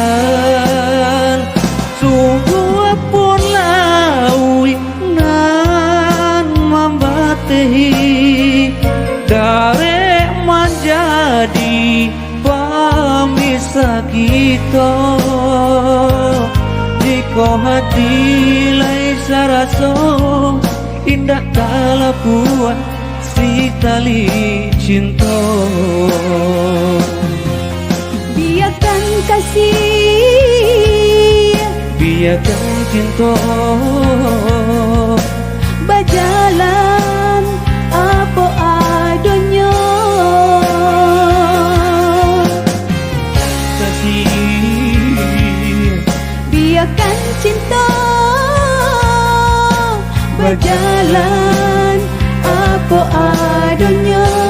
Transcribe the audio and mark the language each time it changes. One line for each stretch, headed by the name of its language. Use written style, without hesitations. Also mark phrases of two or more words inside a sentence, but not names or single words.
Minangkabau: sungguh pun lawi nan membatehi dari menjadi pemisah kita jika hati lai saraso indah kala buat si tali cinta.
Indonesian: Biarkan kasih, biarkan cinta berjalan apa adanya. Biarkan cinta berjalan apa adanya.